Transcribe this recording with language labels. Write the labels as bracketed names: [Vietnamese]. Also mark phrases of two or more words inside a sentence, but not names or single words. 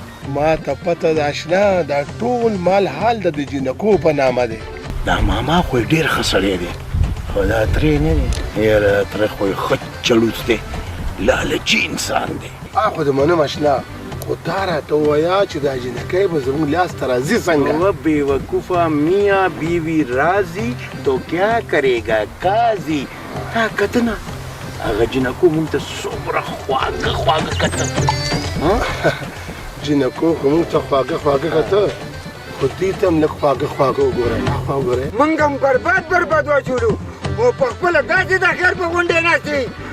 [Pashto] ما ته پته ده اشنا دا ټول مال حال د جنکو په نامه دی. دا ماما خو ډېر ښه سړی دی خو دا ترې نه دی. یاره تره خو یې ښه چړوس دی، لالچي انسان دی. خو د منم اشنا، خو تا راته ووایه چې دا جنکی به زموږ لاس ته راځي څنګه؟ [Urdu] وہ بیوقوفا میاں بیوی راضی تو کیا کرے گا قاضی. [Pashto] تا کتنه هغه جنکو مونږ ته څومره خواږه خواږه کتل. جنکو خو موږ ته خواږه کته، خو دوی ته هم لږ خواږه وګورئ. موږ هم برباد واچولو او په خپله داسې د خیر په غونډې ناست وي.